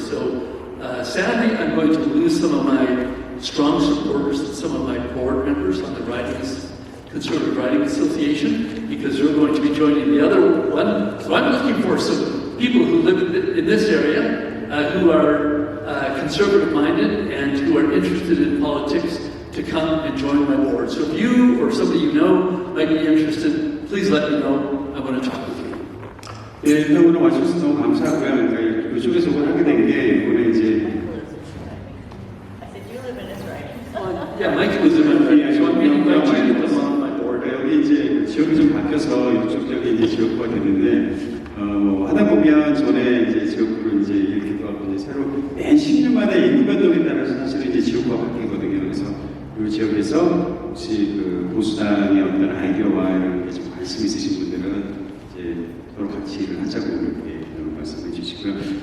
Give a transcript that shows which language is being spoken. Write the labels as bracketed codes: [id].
[en] So sadly, I'm going to lose some of my strong supporters and some of my board members on the Conservative Riding Association, because they're going to be joining the other one. So I'm looking for some people who live in this area who are conservative-minded and who are interested in politics to come and join my board. So if you or somebody you know might be interested, please let me know. I want to talk with you. [ko] 네, 일단 오늘 와주셔서 너무 감사하고요. 이쪽에서 뭘 하게 된 게 이번에 이제 [en] I said, you live in Israel. Yeah, Mike was in my area, so I'm going to invite you to come on my board. [ko] 여기 이제 지역이 좀 바뀌어서 이쪽 지역이 이제 지역구가 됐는데 하다 보면 전에 이제 지역구를 이제 이렇게 하고 이제 새로 매 10년마다 인구 변동에 따라서 사실은 이제 지역구가 바뀌거든요. 그래서 이 지역에서 혹시 그 보수당의 어떤 아이디어와 이런 게 좀 관심 있으신 분들은 이제 서로 같이 일을 하자고 이렇게 말씀해 주시고요.